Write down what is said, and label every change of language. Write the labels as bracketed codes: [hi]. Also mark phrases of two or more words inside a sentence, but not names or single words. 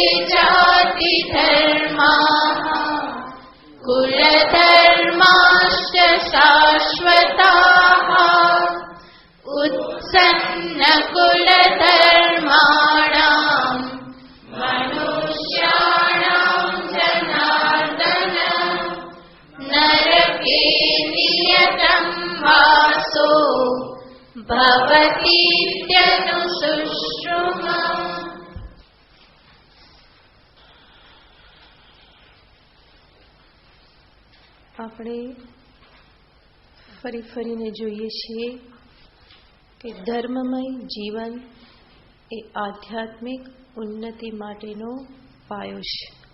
[sa] जातिधर्माः कुलधर्माश्च शाश्वताः उत्सन्नकुलधर्माणां मनुष्याणां जनार्दन नरके नियतं वासो भवतीत्यनुशुश्रुमा. [gu] આપણે ફરીને જોઈએ છીએ કે ધર્મમય જીવન એ આધ્યાત્મિક ઉન્નતિ માટેનો પાયો છે.